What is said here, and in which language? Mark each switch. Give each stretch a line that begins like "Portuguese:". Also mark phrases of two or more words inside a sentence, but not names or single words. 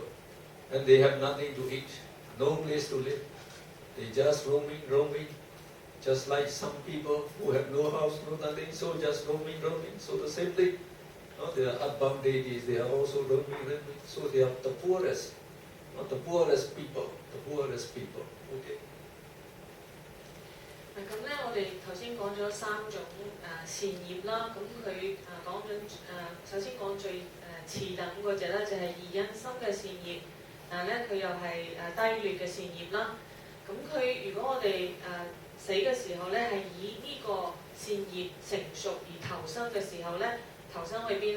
English: And they have nothing to eat, no place to live. They just roaming. Just like some people who have no house, no nothing, so just roaming. So the same thing. They are earthbound deities, they are also roaming. So they are the poorest, the poorest people. Okay.
Cantonese: 咁咧，我哋頭先講咗3種善業啦。咁佢講緊首先講最次等嗰隻咧，就係二因心嘅善業。但係咧，佢又係低劣嘅善業啦。咁佢如果我哋死嘅時候咧，係以呢個善業成熟而投生嘅時候咧，投生去邊咧？